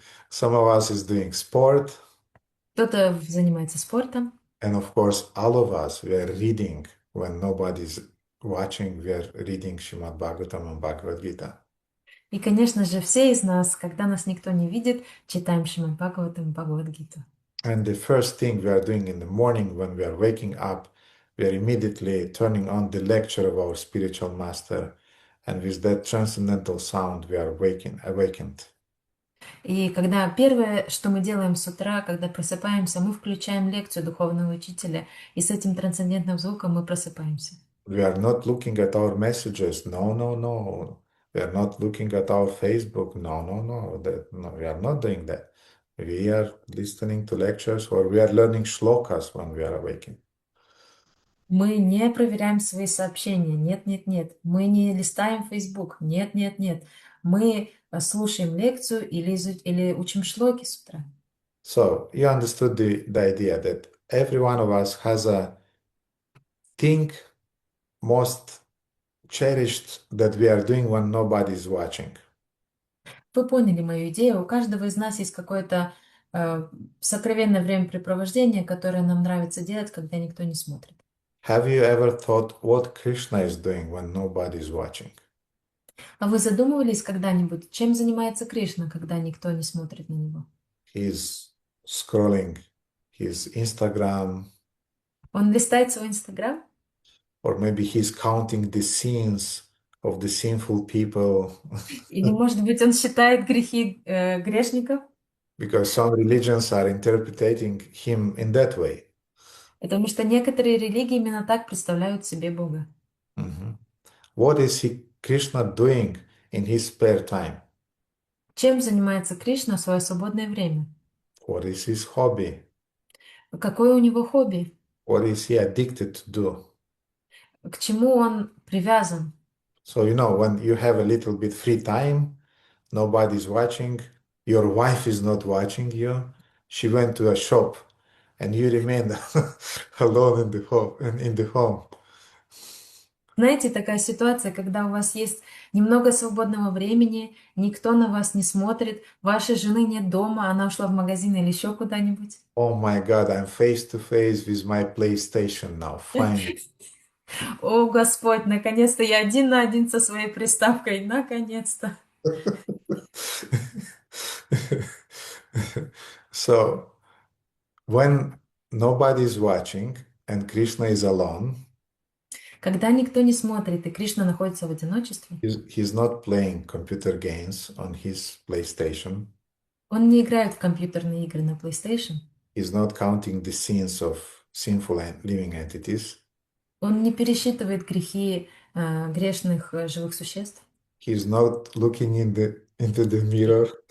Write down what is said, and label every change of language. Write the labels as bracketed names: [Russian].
[English] Some of us is doing sport, [Russian] Кто-то занимается спортом. [English] and of course, all of us, we are reading when nobody's watching, we are reading Srimad Bhagavatam and Bhagavad Gita. [Russian] И, конечно же, все из нас, когда нас никто не видит, читаем Шримад Бхагаватам и Бхагавад-гиту. [English] And the first thing we are doing in the morning when we are waking up, we are immediately turning on the lecture of our spiritual master, and with that transcendental sound, we are awakened. [Russian] И когда первое, что мы делаем с утра, когда просыпаемся, мы включаем лекцию духовного учителя, и с этим трансцендентным звуком мы просыпаемся. [English] We are not looking at our messages. No, no, no. We are not looking at our Facebook. No, no, no. No, we are not doing that. We are listening to lectures or we are learning shlokas when we are awakened. [Russian] Мы не проверяем свои сообщения. Нет, нет, нет. Мы не листаем Facebook. Нет, нет, нет. Мы слушаем лекцию или учим шлоки с утра. [English] So you understood the idea that every one of us has a thing most cherished that we are doing when nobody is watching. [Russian] Вы поняли мою идею. У каждого из нас есть какое-то сокровенное времяпрепровождение, которое нам нравится делать, когда никто не смотрит. [English] Have you ever thought what Krishna is doing when nobody is watching? [Russian] А вы задумывались когда-нибудь, чем занимается Кришна, когда никто не смотрит на него? [English] He's scrolling his Instagram, [Russian] Он листает свой Инстаграм? [English] or maybe he's counting the sins of the sinful people, [Russian] Или, может быть, он считает грехи грешников? [English] because some religions are interpreting him in that way. [Russian] Потому что некоторые религии именно так представляют себе Бога. Mhm. [English] What is Krishna doing in his spare time? [Russian] Чем занимается Кришна в свое свободное время? [English] What is his hobby? [Russian] Какое у него хобби? [English] What is he addicted to do? [Russian] К чему он привязан? [English] So, when you have a little bit free time, nobody's watching, your wife is not watching you, she went to a shop, and you remain alone in the home. [Russian] Знаете, такая ситуация, когда у вас есть немного свободного времени, никто на вас не смотрит, вашей жены нет дома, она ушла в магазин или еще куда-нибудь. [English] Oh my God, I'm face to face with my PlayStation now, finally. [Russian] О, Господь, наконец-то я один на один со своей приставкой, наконец-то. [English] So, when nobody's watching and Krishna is alone, [Russian] Когда никто не смотрит и Кришна находится в одиночестве, [English] he's not playing computer games on his PlayStation. [Russian] он не играет в компьютерные игры на PlayStation, [English] He's not counting the sins of sinful and living entities. [Russian] он не пересчитывает грехи грешных живых существ, [English] He's not looking into the mirror.